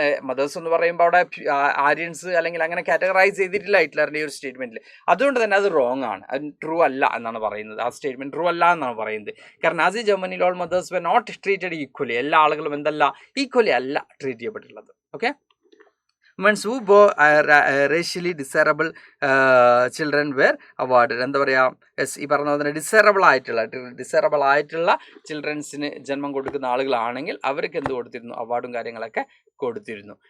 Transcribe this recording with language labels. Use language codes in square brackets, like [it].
[ml] Mothers എന്ന് പറയുമ്പോൾ അവിടെ ആര്യൻസ് അല്ലെങ്കിൽ അങ്ങനെ കാറ്റഗറൈസ് ചെയ്തിട്ടില്ല ഹിറ്റ്ലറിൻ്റെ ഈ ഒരു സ്റ്റേറ്റ്മെൻറ്റിൽ. അതുകൊണ്ട് തന്നെ അത് റോങ് ആണ്, അത് ട്രൂ അല്ല എന്നാണ് പറയുന്നത്. ആ സ്റ്റേറ്റ്മെൻറ്റ് ട്രൂ അല്ല എന്നാണ് പറയുന്നത്. കാരണം നാസി ജർമ്മനിയിൽ [en] all mothers were not treated equally, [ml] എല്ലാ ആളുകളും എന്തല്ല ഈക്വലി അല്ല treat ചെയ്യപ്പെട്ടിട്ടുള്ളത്. [en] Okay, women who bore racially desirable children were awarded. [ml] എന്താ പറയുക, ഈ പറഞ്ഞ പോലെ ഡിസറബിൾ ആയിട്ടുള്ള ചിൽഡ്രൻസിന് ജന്മം കൊടുക്കുന്ന ആളുകളാണെങ്കിൽ അവർക്ക് എന്ത് കൊടുത്തിരുന്നു, അവാർഡും കാര്യങ്ങളൊക്കെ കൊടുത്തിരുന്നു.